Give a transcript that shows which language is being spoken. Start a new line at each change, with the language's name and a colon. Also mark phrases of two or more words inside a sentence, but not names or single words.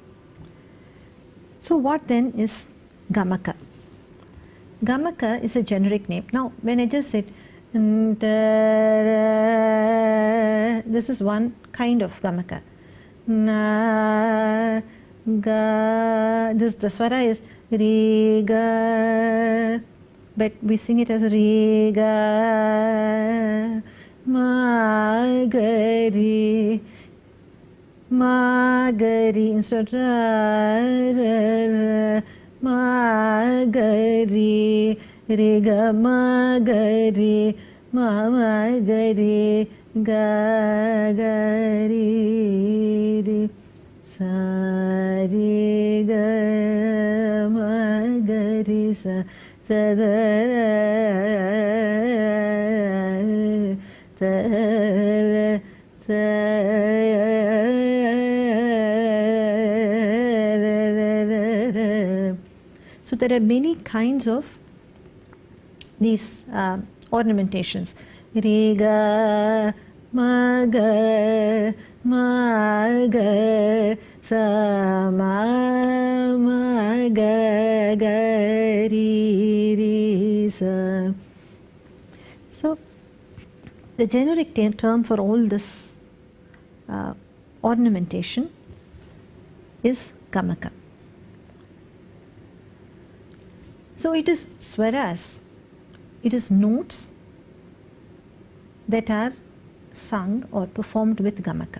English: So what then is Gamaka? Gamaka is a generic name. Now when I just said This is one kind of gamaka. Na, ga. The swara is re, ga, but we sing it as re, ga, ma, ga, re, ma, ga, re, instead of ra, ra, ra, ma, ga, re, re, ga, ma, ga, re, ma, ma, ga, re, ga, ga, re, re, sa, re, ga, ma, ga, re, sa, sa, da, da, da, so there are many kinds of these ornamentations. Re, ga, ma, ga, ma, ga, sa, ma, ga, ga, re, re, sa. So the generic term for all this ornamentation is gamaka. So it is swaras, it is notes that are sung or performed with gamaka.